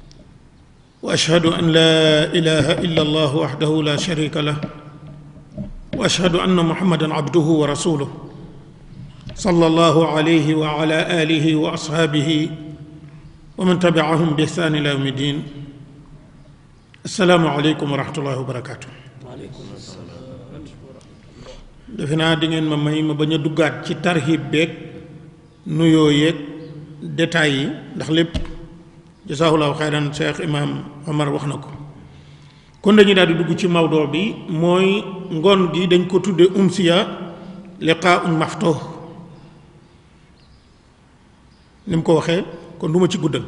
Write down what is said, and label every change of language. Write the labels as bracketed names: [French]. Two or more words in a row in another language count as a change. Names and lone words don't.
[Arabic] وأشهد أن لا إله إلا الله وحده لا شريك له واشهد ان محمدا عبده ورسوله صلى الله عليه وعلى اله واصحابه ومن تبعهم باحسان الى يوم الدين. السلام عليكم ورحمه الله وبركاته. [Wolof] defe naa di ngeen ma may ma bañ a duggaat ci tarhib beeg nuyoo yeeg détails yi ndax lépp [Arabic] جزاه الله خيرا [Wolof] Cheikh Imam Omar wax na ko. kon dañuy daal di dugg ci mawdoo bi mooy ngoon gi dañ ko tudde [Arabic] أمسية لقاء مفتوح [Wolof] ni mu ko waxee kon du ma ci guddal.